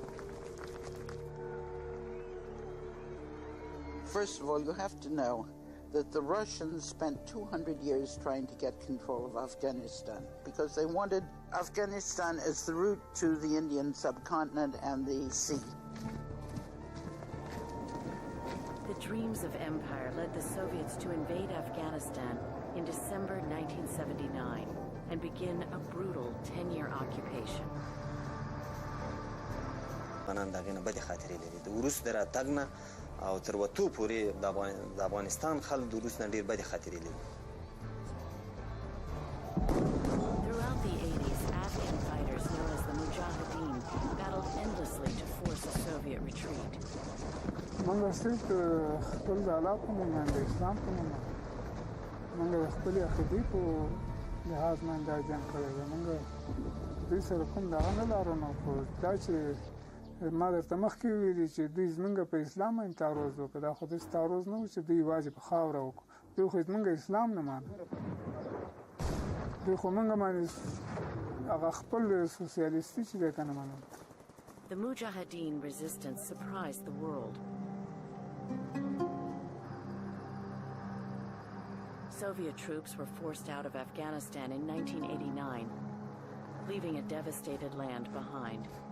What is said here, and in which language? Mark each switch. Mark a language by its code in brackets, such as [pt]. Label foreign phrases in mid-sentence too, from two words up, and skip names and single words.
[en] First of all, you have to know that the Russians spent 200 years trying to get control of Afghanistan because they wanted Afghanistan as the route to the Indian subcontinent and the sea. The dreams of empire led the Soviets to invade Afghanistan in December 1979 and begin a brutal 10-year occupation. [ps] افغانان د هغې نه بدې خاطرې لري د وروس د راتګ نه او تر وتو پورې د افغانستان خلک د وروس نه ډېر بدې خاطرې لري. [en] Throughout the 80s, Afghan fighters known as the Mujahideen battled endlessly to force a Soviet retreat. [ps] موږ صرف خپل د الله په نوم باندې اسلام په نوم موږ د خپلې عقیدې په لحاظ باندې دا جنګ کړی دی. موږ دوی سره کوم دغه نه لرو نو خو دا چې ما درته مخکې ویلي چې دوی زموږ په اسلام باندې تعرض وکړه دا خو داسې تعرض نه و چې دوی یوازې په خاوره وکړو دوی خو زموږ اسلام نه مانه دوی خو موږ باندې هغه خپل سوسیالیستي چې دی که نه منل. [en] The Mujahideen resistance surprised the world. Soviet troops were forced out of Afghanistan in 1989, leaving a devastated land behind.